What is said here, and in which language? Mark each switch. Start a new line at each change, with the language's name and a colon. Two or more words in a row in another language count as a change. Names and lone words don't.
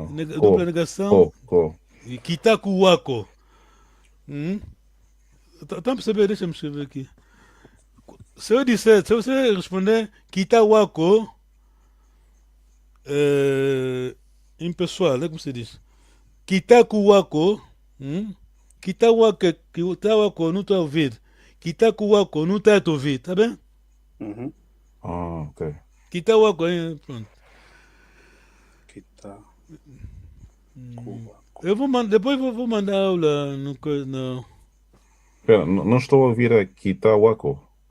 Portuguese: dupla negação. Ko. E
Kimbundu: Kitaku wako.
Portuguese: Tá a perceber? Deixa-me escrever aqui. Se você responder
Kimbundu: Kita wako,
Portuguese: em pessoal, como se diz?
Kimbundu: Kitaku wako, Kita wako
Portuguese: não está a ouvir.
Kimbundu: Kitaku wako
Portuguese: não está a ouvir, tá bem? Uhum. Ok.
Kimbundu: Kita wako, pronto.
Portuguese: Kitaku. Depois vou mandar aula no. Espera, não estou a ouvir a Kitawako.